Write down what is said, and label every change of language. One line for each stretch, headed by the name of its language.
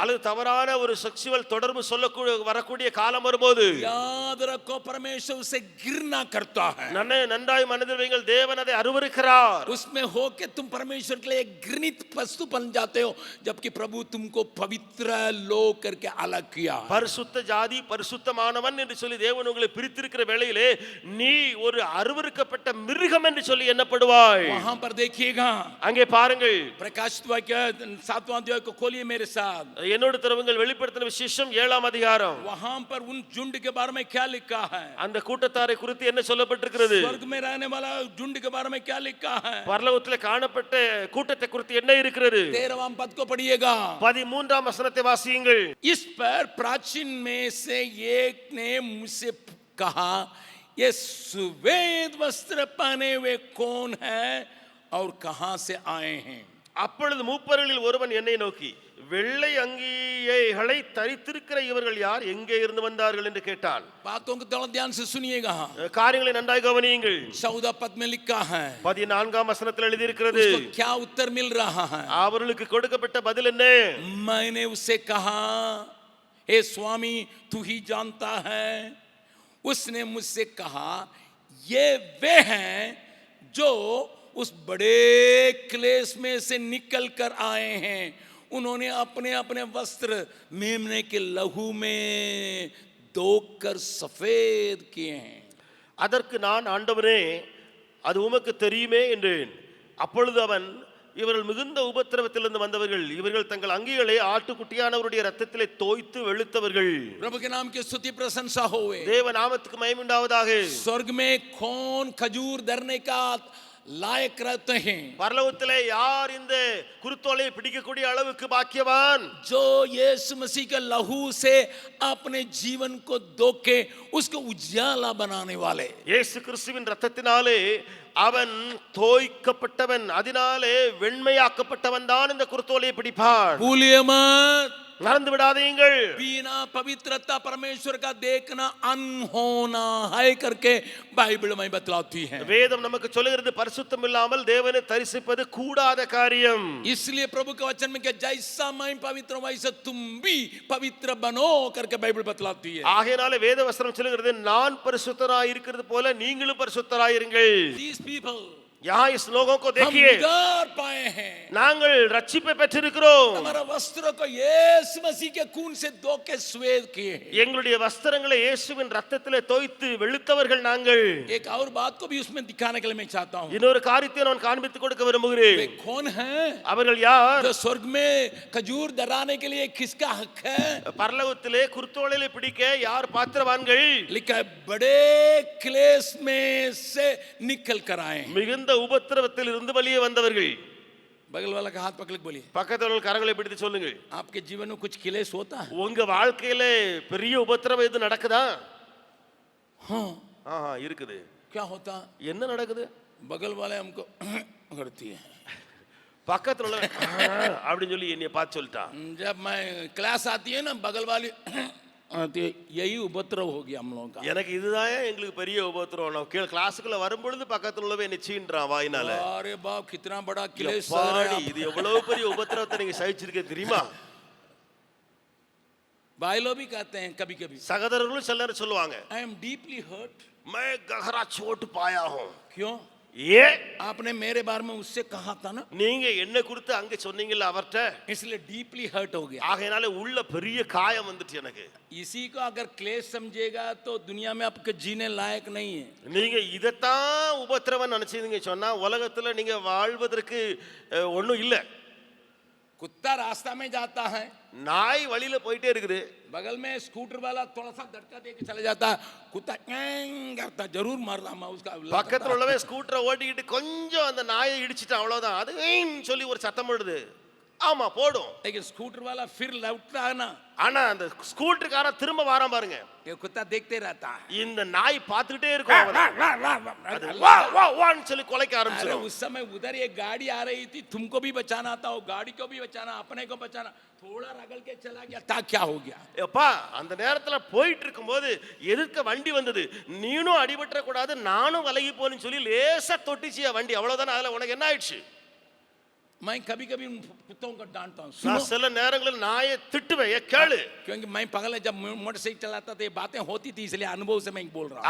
Tamil: அல்லது தவறான ஒரு செக்சுவல் தொடர்பு சொல்லக்கூடிய வரக்கூடிய காலம் வரும்போது,
Hindi: याद रखो परमेश्वर उसे घृणा करता है।
Tamil: நன்றாய் மனதில் வைங்கள், தேவன் அதை அருவருக்கிறார்.
Hindi: उसमें हो के तुम परमेश्वर के लिए एक घृणित वस्तु बन जाते हो, जबकि प्रभु तुमको पवित्र लोग करके अलग किया।
Tamil: பரிசுத்த ஜாதி பரிசுத்தமானவன் என்று சொல்லி தேவன் உங்களை பிரித்திருக்கிற வேளையிலே நீ ஒரு அருவருக்கப்பட்ட மிருகம் என்று சொல்லி எண்ணப்படுவாய்.
Hindi: वहां पर देखिएगा,
Tamil: அங்கே பாருங்கள்,
Hindi: प्रकाशित वाक्य 7वां अध्याय को खोलिए मेरे साथ।
Tamil: என்னோடு தருவங்கள் வெளிப்படுத்தின விசேஷம் 7ஆம் அதிகாரம்.
Hindi: वहां पर उन झुंड के बारे में क्या लिखा है?
Tamil: அந்த கூட்டத்தாரை குறித்து என்ன சொல்லப்பட்டிருக்கிறது?
Hindi: स्वर्ग में रहने वाला झुंड के बारे में क्या लिखा है?
Tamil: பரலோகத்திலே காணப்பட்ட கூட்டத்தை குறித்து என்ன இருக்கிறது?
Hindi: 13वां पद को पढ़िएगा,
Tamil: 13ஆம் வசனத்தை வாசியுங்கள்.
Hindi: इस पर प्राचीन में से एक ने मुझसे कहा, ये सुवेद वस्त्र पहने हुए कौन है और कहां से आए हैं?
Tamil: அப்பொழுது மூப்பர்களில் ஒருவன் என்னை நோக்கி, வெள்ளை அங்கிகளை தரித்திருக்கிற இவர்கள் யார், எங்கே இருந்து வந்தார்கள் என்று கேட்டான்.
Hindi: बातों को थोड़ा ध्यान से सुनिएगा।
Tamil: காரியங்களை நன்றாய் கவனியுங்கள்.
Hindi: 14 पद में लिखा है,
Tamil: 14ஆம் வசனத்தில் எழுதி இருக்கிறது,
Hindi: उसको क्या उत्तर मिल रहा है?
Tamil: அவர்களுக்கு கொடுக்கப்பட்ட பதில் என்ன?
Hindi: मैंने उससे कहा, हे स्वामी तू ही जानता है। उसने मुझसे कहा, ये वे हैं जो उस बड़े क्लेश में से निकल कर आए हैं। उन्होंने अपने अपने वस्त्र मेमने के लहू में धोकर सफेद किए हैं।
Tamil: அதற்கு நான், ஆண்டவரே அது உமக்கு தெரியுமே என்றேன். அப்பொழுது அவன், இவர்கள் மிகுந்த உபத்திரவத்திலிருந்து வந்தவர்கள், இவர்கள் தங்கள் அங்கிகளை ஆட்டுக்குட்டியானவருடைய ரத்தத்திலே தோய்த்து வெளுத்தவர்கள்.
Hindi: प्रभु के नाम की स्तुति प्रशंसा होवे।
Tamil: தேவ நாமத்துக்கு மகிமை உண்டாவதாக.
Hindi: स्वर्ग में कौन खजूर धरने का लायक रहते हैं?
Tamil: பரலோகத்திலே யார் இந்த குருத்தோலை பிடிக்கக்கூடிய அளவுக்கு பாக்கியவான்?
Hindi: जो यीशु मसीह के लहू से अपने जीवन को धोके उसको उजाला बनाने वाले।
Tamil: இயேசு கிறிஸ்துவின் ரத்தத்தினாலே அவன் தோய்க்கப்பட்டவன், அதனாலே வெண்மையாக்கப்பட்டவன் தான் இந்த குருத்தோலையை பிடிப்பான்.
Hindi: भूलिए मत,
Tamil: மறந்து விடாதீங்கள்.
Hindi: बिना पवित्रता परमेश्वर का देखना अनहोना है करके बाइबल में बतलाती है।
Tamil: வேதம் நமக்கு சொல்லுகிறது, பரிசுத்தம் இல்லாமல் தேவனை தரிசிப்பது கூடாத காரியம்.
Hindi: इसलिए प्रभु के वचन में क्या, जैसा मैं पवित्र हूं वैसे तुम भी पवित्र बनो करके बाइबल बतलाती है।
Tamil: ஆகையால வேத வசனம் சொல்லுகிறது, நான் பரிசுத்தராய் இருக்கிறது போல நீங்களும் பரிசுத்தராய் இருங்கள்.
English: These people,
Hindi: यहाँ इस लोगों को हम देखिए, उद्धार पाए हैं।
Tamil: நாங்கள் ரட்சிப்பை பெற்றிருக்கிறோம்.
Hindi: हमारा वस्त्र को यीशु मसीह के खून से धो के श्वेत किए हैं।
Tamil: எங்களுடைய வஸ்திரங்களை இயேசுவின் ரத்தத்திலே தோய்த்து வெளுத்தவர்கள் நாங்கள்.
Hindi: एक और बात को भी उसमें दिखाने के लिए मैं चाहता हूं।
Tamil: இன்னொரு காரியத்தை நான் காண்பித்துக் கொடுக்க விரும்புகிறேன்.
Hindi: वे कौन है?
Tamil: அவர்கள் யார்?
Hindi: जो स्वर्ग में खजूर धराने के लिए किसका हक है?
Tamil: பரலோகத்திலே குருத்தோலையை பிடிக்க யார் பாத்திரவான்கள்?
Hindi: लिखा है, बड़े क्लेश में से निकल कर आए।
Tamil: மிகுந்த உபத்திரவத்தில் இருந்து வெளியே வந்தவர்கள்.
Hindi: बगल वाला का हाथ पकड़ के बोलिए,
Tamil: பக்கத்துல கரங்களை பிடித்து சொல்லுங்கள்,
Hindi: आपके जीवन में कुछ क्लेश होता है?
Tamil: உங்க வாழ்க்கையில பெரிய உபத்திரவம் எது நடக்குதா?
Hindi: हाँ,
Tamil: இருக்குது.
Hindi: क्या होता?
Tamil: என்ன நடக்குது?
Hindi: बगल वाले हमको करती है।
Tamil: பக்கத்துல உள்ள அப்படின்னு சொல்லி என்னைய பார்த்து சொல்லிட்டான்.
Hindi: जब मैं क्लास आती है ना, बगल वाली आती है, यही उपद्रव हो गया हम लोगों का।
Tamil: எனக்கு இதுதான் எங்களுக்கு பெரிய உபத்திரவம். நான் கீழ கிளாஸுக்குள்ள வரும்பொழுது பக்கத்துல உள்ளவன் என்னை சீன்றான் வாயினால.
Hindi: अरे बाप, कितना बड़ा क्लेश सह பாடி, रहे
Tamil: இது எவ்வளவு பெரிய உபத்திரவத்தை நீங்க சகிச்சிருக்க தெரியுமா?
Hindi: भाई लोग भी कहते हैं कभी कभी,
Tamil: சகோதரர்களும் சில நேரம் சொல்லுவாங்க,
English: I am deeply hurt.
Hindi: मैं गहरा चोट पाया हूं. क्यों? ஏ, आपने मेरे बारे में उससे कहा था ना,
Tamil: நீங்க என்ன குறித்து அங்க சொன்னீங்கல்ல அவர்ட்ட,
Hindi: इसलिए डीपली हर्ट हो गया।
Tamil: ஆகையினால உள்ள பெரிய காயம் வந்துச்சு எனக்கு.
Hindi: इसी को अगर क्लेश समझेगा तो दुनिया में आपके जीने लायक नहीं है।
Tamil: நீங்க இதத்தான் உபத்திரவம் நினைச்சீங்க சொன்னா உலகத்துல நீங்க வாழ்வதற்கு ஒண்ணும் இல்ல.
Hindi: कुत्ता रास्ता में जाता है,
Tamil: நாய் வழியில போயிட்டே இருக்குது,
Hindi: बगल में स्कूटर वाला थोड़ा सा धक्का दे के चले जाता है, कुत्ता कैंग करता, जरूर मारता मैं उसका।
Tamil: பக்கத்துல உள்ளவே ஸ்கூட்டரை ஓட்டிக்கிட்டு கொஞ்சம் அந்த நாயை இடிச்சிட்டான், அவ்வளவுதான், அது ஏன்னு சொல்லி ஒரு சத்தம் போடுது, ஆமா போடும்.
Hindi: लेकिन स्कूटर वाला फिर लौटता है ना,
Tamil: ஆனா அந்த ஸ்கூட்டர்காரன் திரும்ப வாரான் பாருங்க.
Hindi: ये कुत्ता देखते रहता है,
Tamil: இந்த நாய் பார்த்துக்கிட்டே இருக்கும் அவனை. அது வா வா வான்னு சொல்லி கொலைக்க अरे ஆரம்பிச்சிடும்.
Hindi: उस समय उधर एक गाड़ी आ रही थी, तुमको भी बचाना था, वो गाड़ी को भी बचाना, अपने को बचाना, थोड़ा रगड़ के चला गया था, क्या हो गया?
Tamil: எப்பா அந்த நேரத்துல போயிட்டு இருக்கும்போது எதிர்க்க வண்டி வந்தது, நீனும் அடிபட்டுற கூடாது நானும் விலகி போன்னு சொல்லி லேசா தொட்டிச்சியா வண்டி, அவ்வளவுதானே. அதுல உனக்கு என்ன ஆயிடுச்சு?
Hindi: मैं कभी कभी उन कुत्तों को डांटता हूँ,
Tamil: நான்
Hindi: सुनो,
Tamil: சில நேரங்களில் நாயை திட்டுவேன், ஏ கேளு.
Hindi: क्योंकि मैं पहले जब मोटरसाइकिल चलाता था ये बातें होती थी, इसलिए अनुभव से मैं बोल रहा हूँ.